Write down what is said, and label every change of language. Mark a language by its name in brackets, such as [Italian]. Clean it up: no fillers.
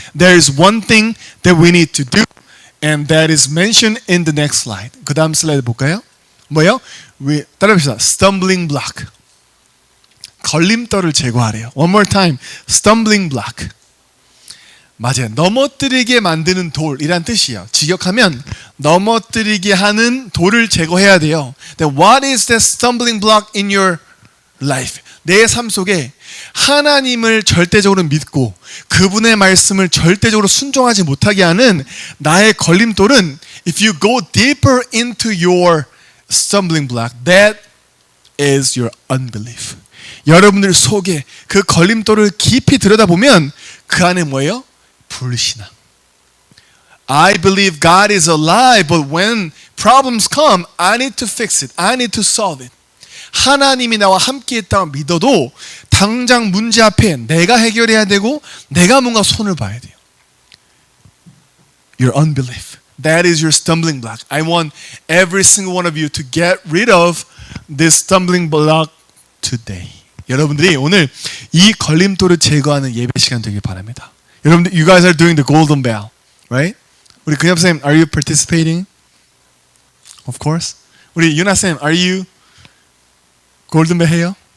[English] There is one thing that we need to do, and that is mentioned in the next slide. [Korean] 그 다음 슬라이드 볼까요? 뭐예요? 따라합시다. [English] Stumbling block. [Korean] 걸림돌을 제거하래요. [English] One more time. Stumbling block. [Korean] 맞아요. 넘어뜨리게 만드는 돌이란 뜻이에요. 직역하면 넘어뜨리게 하는 돌을 제거해야 돼요. [English] Then what is that stumbling block in your life? [Korean] 내 삶 속에 하나님을 절대적으로 믿고 그분의 말씀을 절대적으로 순종하지 못하게 하는 나의 걸림돌은 [English] if you go deeper into your stumbling block, that is your unbelief. [Korean] 여러분들 속에 그 걸림돌을 깊이 들여다보면 그 안에 뭐예요? 불신앙. [English] I believe God is alive, but when problems come, I need to fix it. I need to solve it. [Korean] 하나님이 나와 함께 있다고 믿어도 당장 문제 앞에 내가 해결해야 되고 내가 뭔가 손을 봐야 돼요. [English] Your unbelief. That is your stumbling block. I want every single one of you to get rid of this stumbling block today. [Korean] 여러분들이 오늘 이 걸림돌을 제거하는 예배 시간 되길 바랍니다. 여러분들, [English] you guys are doing the golden bell, right? [Korean] 우리 그냥 선생님, [English] are you participating? Of course. [Korean] 우리 유나 쌤, [English] are you [Korean] 골든벨 해요?